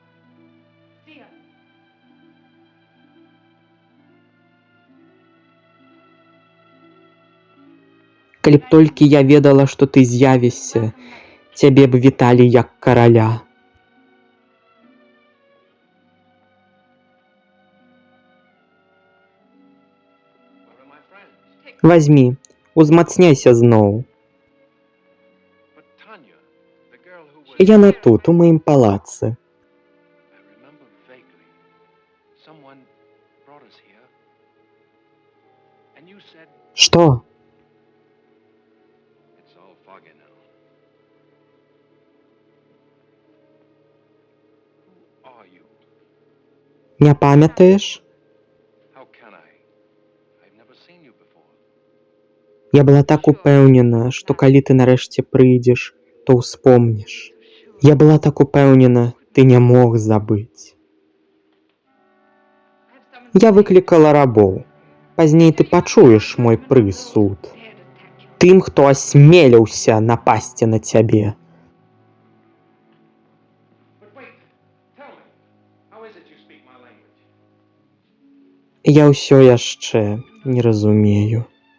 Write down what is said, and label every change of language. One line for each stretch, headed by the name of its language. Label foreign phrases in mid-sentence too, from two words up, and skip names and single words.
Belarusian: Thea. Калі б толькі я ведала, што ты з'явішся, цябе б віталі як караля.
English: Where are my friends?
Belarusian: Вазьмі, узмацняйся зноў.
English: But Tanya, the girl who was...
Belarusian: Яна тут, у маім палацы.
English: I remember vaguely. Someone brought us here. And you said
Belarusian: Што?
English: it's all foggy now. Who are you?
Belarusian: Не памятаеш?
English: How can I? I've never seen you before.
Belarusian: Я была так упэўнена, што калі ты нарэшце прыйдзеш, то ўспомніш. Я была так упэўнена, ты не мог забыць. Я выклікала рабоў. Пазней ты пачуеш мой прысуд. Тым, хто асмеліўся напасці на цябе.
English: But wait, tell me, how is it you speak my language?
Belarusian: Я ўсё яшчэ не разумею.